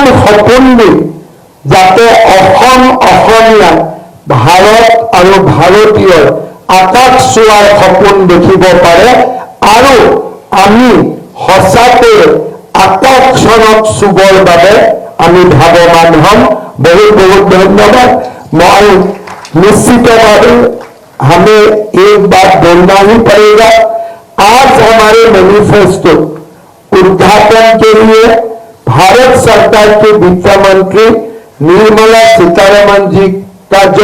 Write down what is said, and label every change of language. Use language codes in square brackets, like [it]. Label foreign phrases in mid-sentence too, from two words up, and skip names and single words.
[as] সপোন দিম যাতে অসম অসমীয়া ভাৰত আৰু ভাৰতীয়ৰ আকাশ চোৱাৰ সপোন দেখিব পাৰে আৰু আমি সঁচাকৈ আকাশখনক চুবৰ বাবে আমি ভাৱবান হ'ম [hi] बहुत बहुत धन्यवाद मैं निश्चितভাৱে हमें एक बात बोलना ही पड़ेगा आज हमारे मैनिफेस्टो उद्घाटन के लिए भारत सरकार के वित्त मंत्री निर्मला सीतारमण जी का जो